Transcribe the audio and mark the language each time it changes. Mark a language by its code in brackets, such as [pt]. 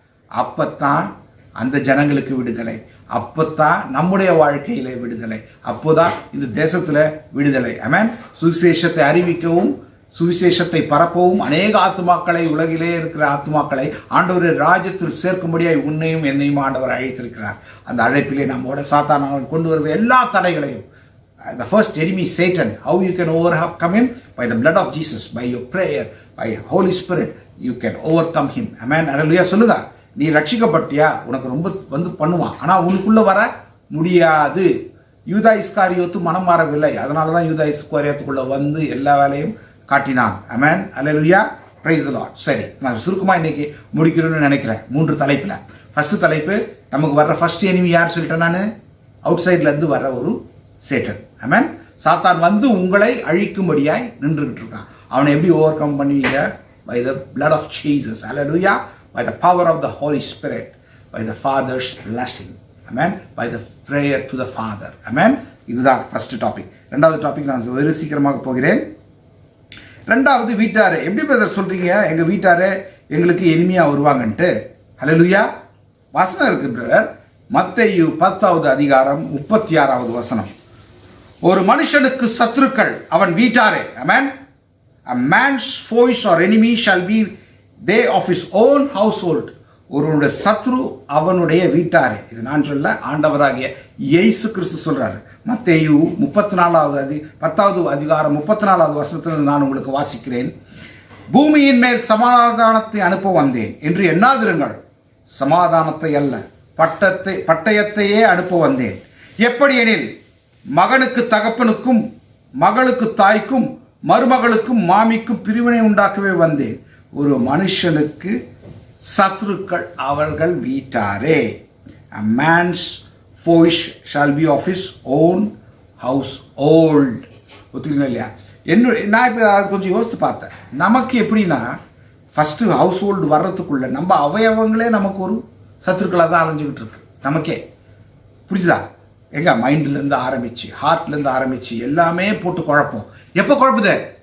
[ta] அப்பத்தான் அந்த ஜனங்களுக்கு விடுதலை, அப்பத்தான் நம்முடைய வாழ்க்கையில விடுதலை, அப்போதான் இந்த தேசத்துல விடுதலை. ஆமென். சுவிசேஷத்தை அறிவிக்கவும் சுவிசேஷத்தை பரப்பவும் அநேக ஆத்துமாக்களை, உலகிலே இருக்கிற ஆத்துமாக்களை ஆண்டவர் ராஜ்யத்தில் சேர்க்கும்படியாய் உன்னையும் என்னையும் ஆண்டவர் அழைத்திருக்கிறார். அந்த அழைப்பிலே நம்மோட சாத்தான் கொண்டு வருவ எல்லா தடைகளையும், [en] the first enemy Satan, how you can overcome him? By the blood of Jesus, by your prayer, by Holy Spirit, you can overcome him. Amen, hallelujah. [ta] சொல்லுங்க, நீ ரட்சிக்கப்பட்டியா? உனக்கு ரொம்ப வந்து பண்ணுவான். ஆனால் உனக்குள்ள வர முடியாது. யூதா இஸ்காரியோத்து மனம் மாறவில்லை. அதனால தான் யூதா இஸ்காரியோத்துக்குள்ள வந்து எல்லா வேலையும் காட்டினான். ஆமென், அல்லேலூயா, பிரைஸ் தி லார்ட். சரி, நான் சுருக்கமாக இன்னைக்கு முடிக்கணும்னு நினைக்கிறேன். 3 தலைப்பில். ஃபர்ஸ்ட் தலைப்பு, நமக்கு வர்ற ஃபர்ஸ்ட் எனிமி யார் சொல்லிட்டேன் நான்? அவுட் சைட்லேருந்து வர்ற ஒரு சேட்டன். ஆமென். சாத்தான் வந்து உங்களை அழிக்கும்படியாய் நின்றுகிட்டு இருக்கான். அவனை எப்படி ஓவர் கம் பண்ணுவீங்க? [en] By the blood of Jesus. Hallelujah. By the power of the Holy Spirit. By the Father's blessing. Amen. By the prayer to the Father. Amen. [ta] இதுதான் ஃபர்ஸ்ட் டாபிக். ரெண்டாவது டாபிக் நான் வெறு சீக்கிரமாக போகிறேன். ரெண்டாவது, வீட்டாரு. எப்படி பிரதர் சொல்றீங்க எங்க வீட்டாரு எங்களுக்கு எனிமையா வருவாங்கன்ட்டு? ஹல்லேலூயா. வசனம் இருக்கு பிரதர். மத்தேயு 10வது அதிகாரம் 36வது வசனம். ஒரு மனுஷனுக்கு சத்துருக்கள் அவன் வீட்டாரே. ஆமென். [en] A man's foes or enemy shall be they of his own household. [ta] ஒருவனுடைய சத்ரு அவனுடைய வீட்டாரே. இது நான் சொல்ல, ஆண்டவராகிய இயேசு கிறிஸ்து சொல்றாரு. மத்தேயு 10வது அதிகாரம் 34வது வசனத்தில் நான் உங்களுக்கு வாசிக்கிறேன். பூமியின் மேல் சமாதானத்தை அனுப்ப வந்தேன் என்று எண்ணாதிருங்கள். சமாதானத்தை அல்ல, பட்டயத்தையே அனுப்ப வந்தேன். எப்படி எனில், மகனுக்கு தகப்பனுக்கும் மகளுக்கு தாய்க்கும் மருமகளுக்கும் மாமிக்கும் பிரிவினை உண்டாக்கவே வந்தேன். ஒரு மனுஷனுக்கு சத்ருக்கள் அவர்கள் வீட்டாரே. [en] A man's foes shall be of his own household. [ta] ஒத்துக்கிறீங்களா இல்லையா? நான் இப்போ அதை கொஞ்சம் யோசித்து பார்த்தேன். நமக்கு எப்படின்னா, ஃபஸ்ட்டு ஹவுஸ் ஹோல்டு வர்றதுக்குள்ள நம்ம அவயவங்களே நமக்கு ஒரு சத்துருக்களாக தான் அலைஞ்சிக்கிட்டு இருக்கு. நமக்கே புரிஞ்சுதா? எங்க மைண்ட்லேருந்து ஆரம்பிச்சு, ஹார்ட்லேருந்து ஆரம்பிச்சு எல்லாமே போட்டு குழப்பம். எப்போ குழப்புது?